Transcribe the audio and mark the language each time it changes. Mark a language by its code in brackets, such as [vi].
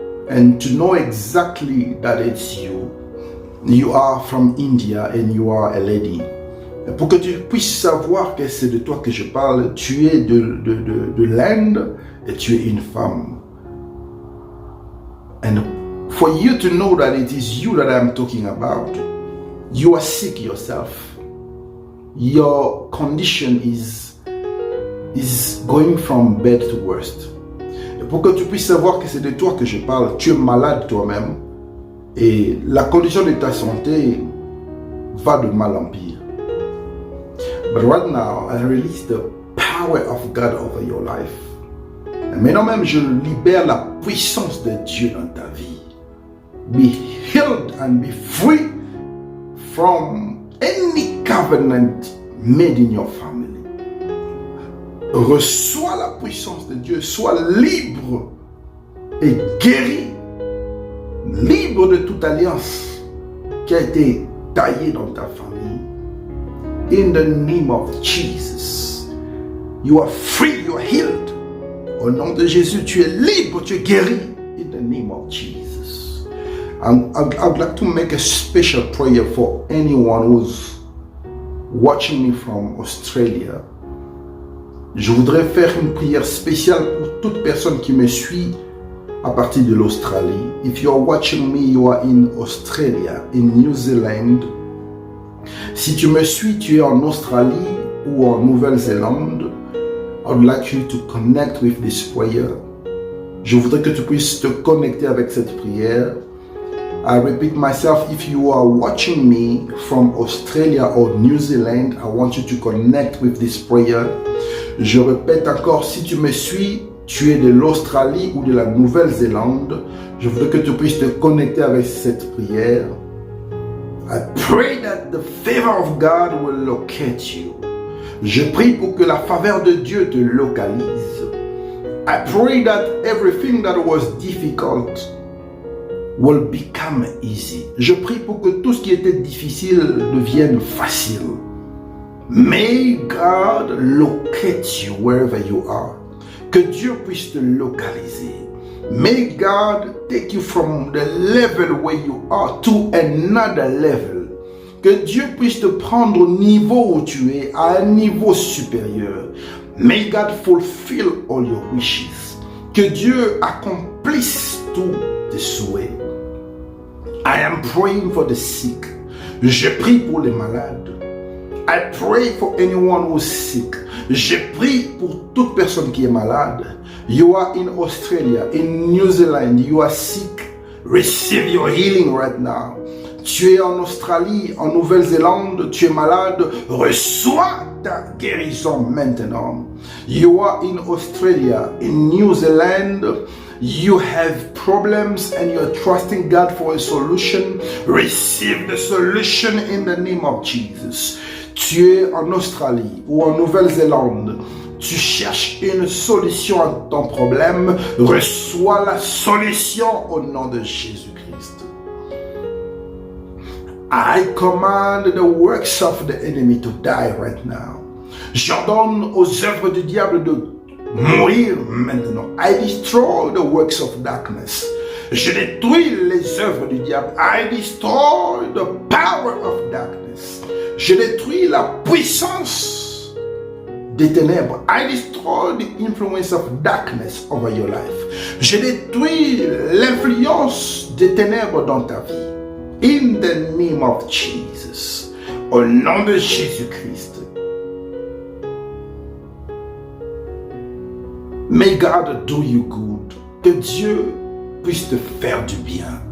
[en] And to know exactly that it's you, you are from India and you are a lady. [fr] Pour que tu puisses savoir que c'est de toi que je parle, tu es de l'Inde et tu es une femme. [en] And for you to know that it is you that I'm talking about, you are sick yourself. Your condition is going from bad to worst. [fr] Et pour que tu puisses savoir que c'est de toi que je parle, tu es malade toi-même et la condition de ta santé va de mal en pire. [en] But right now, I release the power of God over your life. [fr] Et maintenant même, je libère la puissance de Dieu dans ta vie. [en] Be healed and be free from any covenant made in your family. [fr] Reçois la puissance de Dieu, sois libre et guéri, libre de toute alliance qui a été taillée dans ta famille. [en] In the name of Jesus, you are free, you are healed. [fr] Au nom de Jésus, tu es libre, tu es guéri. [en] In the name of Jesus. I'd like to make a special prayer for anyone who's watching me from Australia. [fr] Je voudrais faire une prière spéciale pour toute personne qui me suit à partir de l'Australie. [en] If you are watching me, you are in Australia, in New Zealand. [fr] Si tu me suis, tu es en Australie ou en Nouvelle-Zélande, [en] I would like you to connect with this prayer. [fr] Je voudrais que tu puisses te connecter avec cette prière. [en] I repeat myself, if you are watching me from Australia or New Zealand, I want you to connect with this prayer. [fr] Je répète encore, si tu me suis, tu es de l'Australie ou de la Nouvelle-Zélande, je voudrais que tu puisses te connecter avec cette prière. [en] I pray that the favor of God will locate you. [fr] Je prie pour que la faveur de Dieu te localise. [en] I pray that everything that was difficult will become easy. [fr] Je prie pour que tout ce qui était difficile devienne facile. [en] May God locate you wherever you are. [fr] Que Dieu puisse te localiser. [en] May God take you from the level where you are to another level. [fr] Que Dieu puisse te prendre au niveau où tu es, à un niveau supérieur. [en] May God fulfill all your wishes. [fr] Que Dieu accomplisse tous tes souhaits. [en] I am praying for the sick. [fr] Je prie pour les malades. [en] I pray for anyone who's sick. [fr] Je prie pour toute personne qui est malade. [en] You are in Australia, in New Zealand, you are sick. Receive your healing right now. [fr] Tu es en Australie, en Nouvelle-Zélande, tu es malade. Reçois ta guérison maintenant. [en] You are in Australia, in New Zealand. You have problems and you are trusting God for a solution. Receive the solution in the name of Jesus. [fr] Tu es en Australie ou en Nouvelle-Zélande. Tu cherches une solution à ton problème. Reçois la solution au nom de Jésus-Christ. [en] I command the works of the enemy to die right now. [fr] J'ordonne aux œuvres du diable de mourir maintenant. [en] I destroy the works of darkness. [fr] Je détruis les œuvres du diable. [en] I destroy the power of darkness. [fr] Je détruis la puissance des ténèbres. [en] I destroy the influence of darkness over your life. [fr] Je détruis l'influence des ténèbres dans ta vie. [en] In the name of Jesus. [fr] Au nom de Jésus-Christ. [en] May God do you good. [fr] Que Dieu puisse te faire du bien.